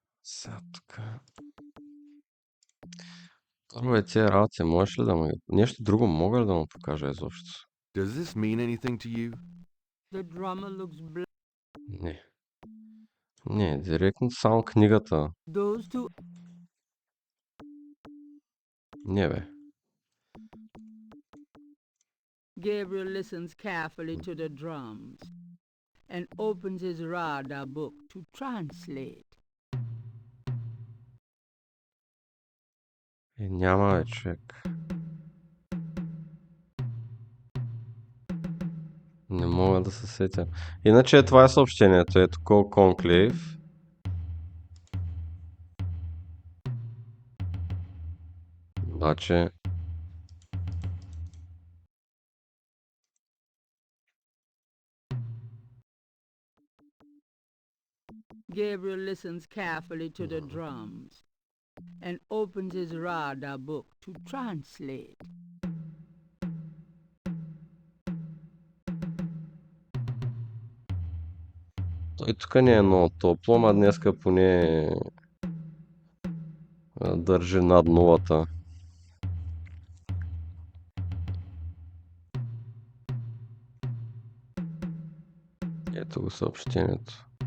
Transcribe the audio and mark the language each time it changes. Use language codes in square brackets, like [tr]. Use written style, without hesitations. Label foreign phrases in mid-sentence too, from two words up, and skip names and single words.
[bg] Сега тук. Първо е тия работи, можеш ли да му... Нещо друго мога ли да му покажа изобщо? [en] Does this mean anything to you? The drummer looks [bg] Не. Не, директно само книгата. [en] those two [bg] Не бе. [en] Gabriel listens carefully to the drums and opens his radar book to translate. [bg] Няма бе, човек. Не мога да се сетя. Иначе това е съобщението. Ето [en] Call Conclave. [bg] Обаче... [en] Gabriel listens carefully to the drums and opens his radar book to translate. [bg] Той тук не е много топло, ама днеска поне държи над нулата. Ето го съобщението.